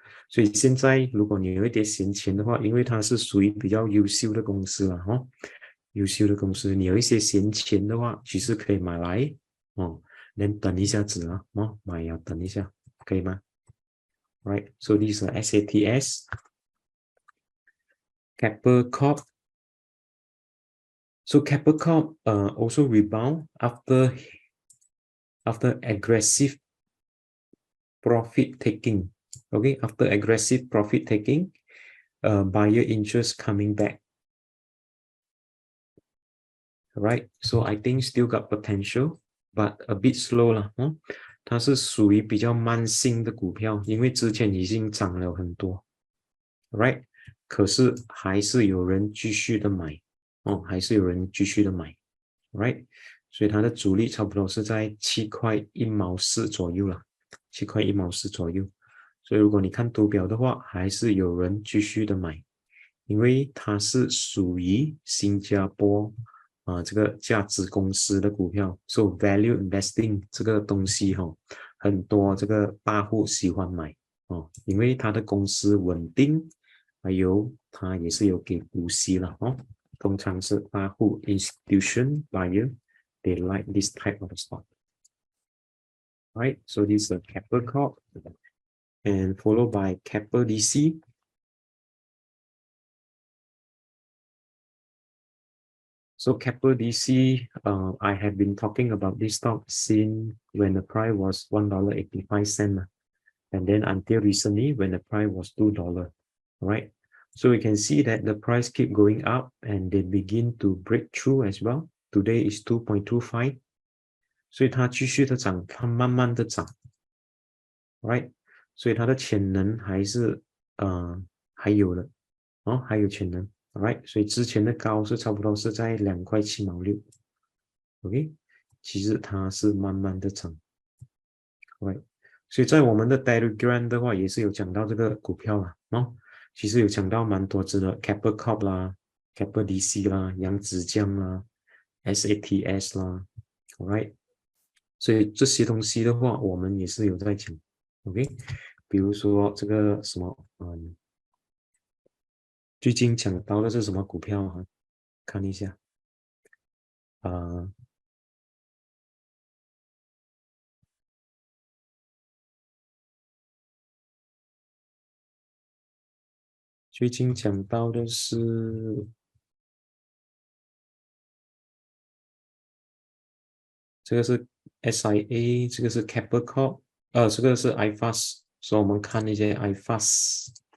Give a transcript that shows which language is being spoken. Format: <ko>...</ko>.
<zh>所以现在如果你有一点闲钱的话，因为它是属于比较优秀的公司了优秀的公司，你有一些闲钱的话，其实可以买来哦，能等一下子啊，哦，买要等一下，可以吗？</zh> <en>Right, so these are SATS, Keppel Corp. So Keppel Corp also rebound after aggressive profit taking. Okay, after aggressive profit taking, buyer interest coming back. Right, so I think still got potential, but a bit slow</en> <zh>了，它是属于比较慢性的股票，因为之前已经涨了很多 ，right？可是还是有人继续的买，还是有人继续的买 ，right？所以它的阻力差不多是在7.14块左右了，7.14块左右。所以如果你看图表的话，还是有人继续的买，因为它是属于新加坡。这个价值公司的股票 ，</zh> <en>so value investing</en> <zh>这个东西很多这个大户喜欢买因为它的公司稳定，还有它也是有给股息了通常是大户</zh> <en>institution buyer they like this type of stock. Right, so this is a Keppel Corp and followed by Keppel DC. So Keppel DC, I have been talking about this stock since when the price was $1.85, and then until recently when the price was $2. Right? So we can see that the price keep going up and they begin to break through as well. Today is 2.25.</en> <zh>所以它继续的涨，它慢慢的涨 ，right？所以它的潜能还是还有的还有潜能 ，right？所以之前的高是差不多是在2.76块，OK？其实它是慢慢的涨 ，right？所以在我们的 Telegram 的话也是有讲到这个股票啦，其实有讲到蛮多只的 Keppel Corp 啦、Keppel DC 啦、扬子江啦、SATS 啦 ，right？所以这些东西的话，我们也是有在讲 ，OK？比如说这个什么，最近讲到的是什么股票啊？看一下，最近讲到的是这个是 SIA， 这个是 Keppel Corp， 这个是 iFast， 所以我们看一些 iFast。</zh>